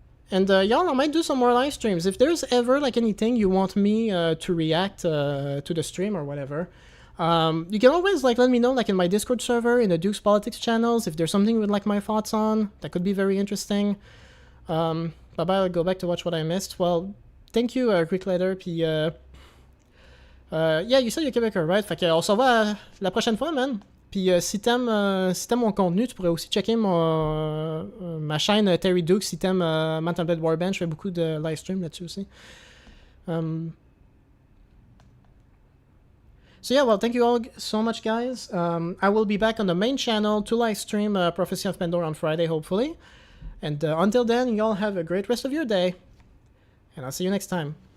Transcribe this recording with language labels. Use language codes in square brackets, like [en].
[en] And y'all, I might do some more live streams. If there's ever like anything you want me to react to the stream or whatever, you can always like let me know like in my Discord server, in the Duke's Politics channels, if there's something you would like my thoughts on. That could be very interesting. Bye bye, I'll go back to watch what I missed. Well, thank you, Quick Letter, puis yeah, you said you're Québécois, right? [fr] Fait que on se revoit la prochaine fois, man. Puis si t'aimes mon contenu, tu pourrais aussi checker ma chaîne Terry Duke si t'aimes Mountain Blade Warband. Je fais beaucoup de live stream là-dessus aussi. [en] So yeah, well, thank you all so much, guys. I will be back on the main channel to live stream Prophecy of Pandora on Friday, hopefully. And until then, you all have a great rest of your day. And I'll see you next time.